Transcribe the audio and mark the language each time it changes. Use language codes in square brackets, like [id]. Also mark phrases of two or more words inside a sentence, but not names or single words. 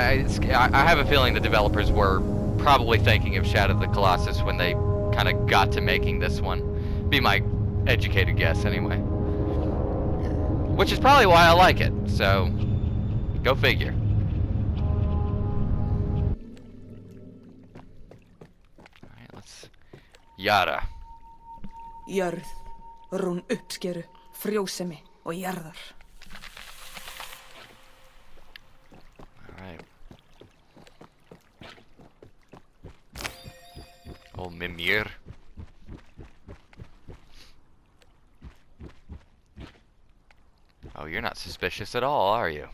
[en] I have a feeling the developers were probably thinking of Shadow of the Colossus when they kind of got to making this one. Be my educated guess, anyway. Which is probably why I like it, so go figure. Alright, let's... Yara. [is] Jörð, rún uppskeru, frjósemi og jarðar. [en] Alright. Oh, Mimir. Oh, you're not suspicious at all, are you?